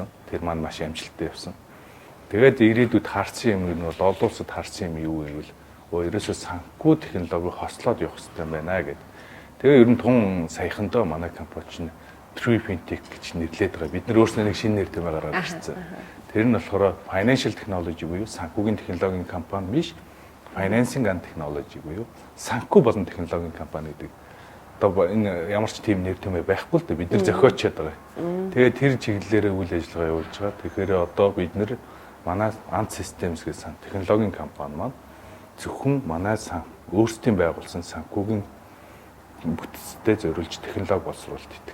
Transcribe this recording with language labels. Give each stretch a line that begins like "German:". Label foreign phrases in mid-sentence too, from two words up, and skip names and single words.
Mongolian: Тэр маань маш амжилттай явсан. Тэгээд ирээдүйд харсан юм нь бол олон улсад харсан юм юу гэвэл ерөөсөө санхүү технологиг хослоод явах хэрэгтэй байна гэдэг. Тэгээ ер нь тун саяхандаа манай компани чинь Fintech гэж нэрлээд байгаа. Бид нар өөрснөө нэг шинэ нэр томьёо гаргаад ирсэн. Тэр нь болохоор
English: financial technology
Mongolian: буюу санхүүгийн технологийн компани биш,
English: financing and technology
Mongolian: буюу санхүү болон технологийн компани гэдэг. Одоо энэ ямар ч тийм нэр томьёо байхгүй л дээ. Бид нар зохиочод байгаа. Тэгээ тэр чиглэлээр үйл ажиллагаа явуулж байгаа. Тэгэхээр одоо бид нар манай АНД Systems гэсэн технологийн компани маань зөвхөн манай өөрсдийн байгуулсан санхүүгийн бүтцтэй зориулж технологи боловсруулалт хийдэг.